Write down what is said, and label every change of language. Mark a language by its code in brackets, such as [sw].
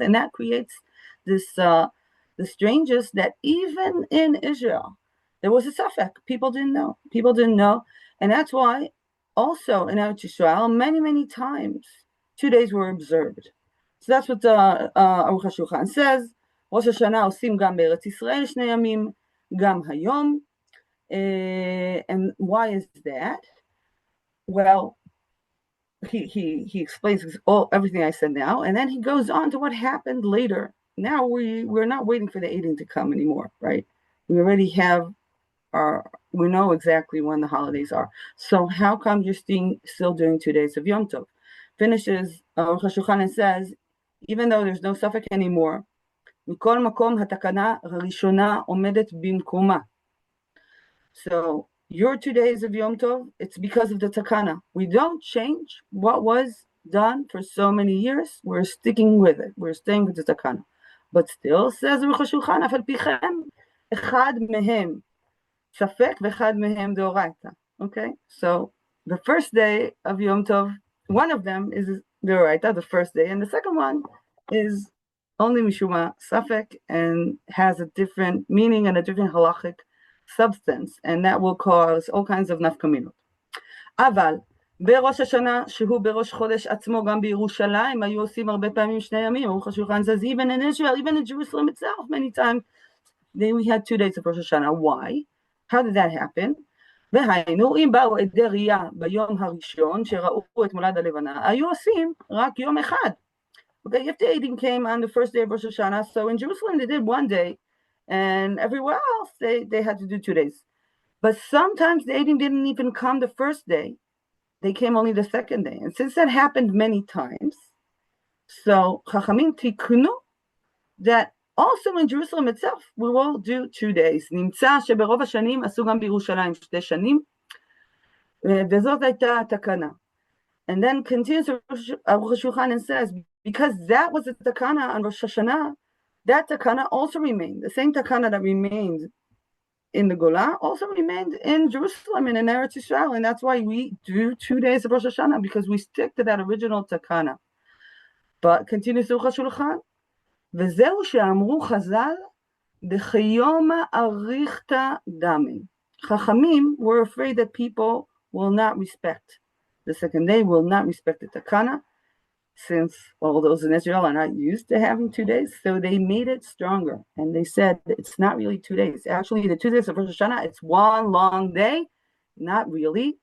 [en] And that creates this the strangest that even in Israel, there was a safek. People didn't know. And that's why also in Eretz Yisrael, many, many times, 2 days were observed. So that's what Aruch HaShulchan says. [he] ראש השנה עושים גם בארץ ישראל 2 ימים, גם היום. [en] And why is that? Well, he explains everything I said now, and then he goes on to what happened later. Now we're not waiting for the eating to come anymore, right? We already have we know exactly when the holidays are. So how come you're still doing 2 days of Yom Tov? Finishes Rosh Hashana and says, even though there's no suffix anymore, [he] מכל מקום התקנה הראשונה עומדת במקומה. [en] So your 2 days of Yom Tov, it's because of the takana. We don't change what was done for so many years. We're sticking with it. We're staying with the takana. But still, says [he] Rosh Hashulchan, אף על פי כן, אחד מהם ספק ואחד מהם דאורייתא. [en] Okay, so the first day of Yom Tov, one of them is דאורייתא, the first day, and the second one is only mishuma safek and has a different meaning and a different halachic substance, and that will cause all kinds of nafkaminot. [he] אבל בראש השנה, שהוא בראש חודש עצמו, גם בירושלים, היו עושים הרבה פעמים 2 ימים. [en] Aruch HaShulchan says, even in Israel, even in Jerusalem itself, many times, then we had 2 days of Rosh Hashanah. Why? How did that happen? [he] והיינו, אם באו עדי ראייה ביום הראשון, שראו את מולד הלבנה, היו עושים רק יום אחד. [en] Okay, if the Eidim came on the first day of Rosh Hashanah, so in Jerusalem they did 1 day, and everywhere else they had to do 2 days. But sometimes the Eidim didn't even come the first day; they came only the second day. And since that happened many times, so Chachamim tikunu that also in Jerusalem itself we will do 2 days. [he] נמצא שברוב השנים עשו גם בירושלים 2 שנים, וזאת הייתה התקנה. [en] And then continues Aruch HaShulchan and says, because that was the takana on Rosh Hashanah, that takana also remained. The same takana that remained in the Golah also remained in Jerusalem and in Eretz Yisrael. And that's why we do 2 days of Rosh Hashanah, because we stick to that original takana. But continues [he] Aruch HaShulchan, וזהו שאמרו חז"ל, דחיומא אריכתא דמי. [en] Chachamim were afraid that people will not respect the second day, will not respect the takana, since all those in Israel are not used to having 2 days. So they made it stronger. And they said it's not really 2 days. Actually, the 2 days of Rosh Hashanah, it's 1 long day. Not really.